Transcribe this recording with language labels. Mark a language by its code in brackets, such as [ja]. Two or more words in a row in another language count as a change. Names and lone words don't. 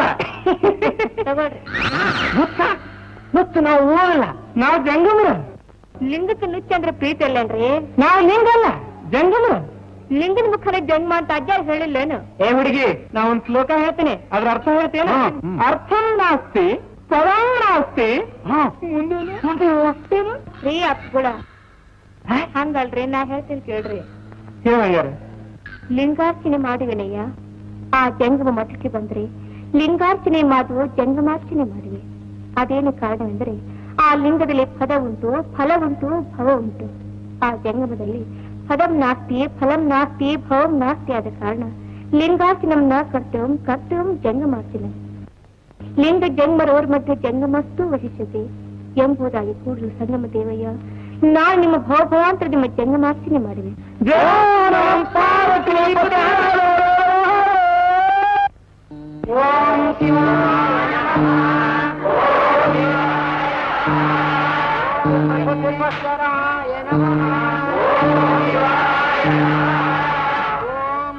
[kn] ತಗೊಳ್ರಿ. ಮುಚ್ಚ ನಾವು ಹೋಗಲ್ಲ, ನಾವು ಜಂಗಮರು. ಲಿಂಗಕ್ಕೆ ನುಚ್ಚ ಅಂದ್ರೆ ಪ್ರೀತಿ ಅಲ್ಲೇನ್ರಿ? ನಾವು ಲಿಂಗಲ್ಲ, ಜಂಗಮರು. ಲಿಂಗನ ಮುಖನ ಜನ್ಮ ಅಂತ ಅಜ್ಜ ಹೇಳಿಲ್ಲೇನು? ಏ ಹುಡುಗಿ, ನಾ ಒಂದ್ ಶ್ಲೋಕ ಹೇಳ್ತೀನಿ, ಅದ್ರ ಅರ್ಥ ಹೇಳ್ತೇನೆ. [sa] ಅರ್ಥಂ ನಾಸ್ತಿ ಪರಂ ನಾಸ್ತಿ [kn] ಮುಂದೆ ರೀ ಅಪ್ಪಳ ಹಂಗಲ್ರಿ, ನಾ ಹೇಳ್ತೀನಿ ಕೇಳ್ರಿ. ಹೇಳಂಗಾರ ಲಿಂಗಾರ್ಚನೆ ಮಾಡುವೆನಯ್ಯ, ಆ ಜಂಗಮ ಮಠಕ್ಕೆ ಬಂದ್ರೆ ಲಿಂಗಾರ್ಚನೆ ಮಾಡುವ ಜಂಗಮಾರ್ಚನೆ ಮಾಡುವೆ. ಅದೇನು ಕಾರಣವೆಂದರೆ ಆ ಲಿಂಗದಲ್ಲಿ ಪದ ಉಂಟು, ಫಲ ಉಂಟು, ಭವ ಉಂಟು. ಆ ಜಂಗಮದಲ್ಲಿ [sa] ಪದಂ ನಾಸ್ತಿ, ಫಲಂ ನಾಸ್ತಿ, ಭವಂ ನಾಸ್ತಿ [kn] ಆದ ಕಾರಣ [sa] ಲಿಂಗಾರ್ಚನಂ ನ ಕರ್ತವ್ಯಂ, ಕರ್ತವ್ಯಂ [kn] ಜಂಗಮಾರ್ಚನೆ. ಲಿಂಗ ಜಂಗಮರವರ ಮಧ್ಯೆ ಜಂಗಮಸ್ತು ವಹಿಸಿದೆ ಎಂಬುದಾಗಿ ಕೂಡಲು ಸಂಗಮ ದೇವಯ್ಯ, ನಾನು ನಿಮ್ಮ ಭವಭವಾಂತರ ನಿಮ್ಮ ಜಂಗಮಾರ್ಚನೆ ಮಾಡುವೆ. [sa] ಓಂ ಶಿವಾಯ ನಮಃ. ಓಂ ಶಿವಾಯ ನಮಃ.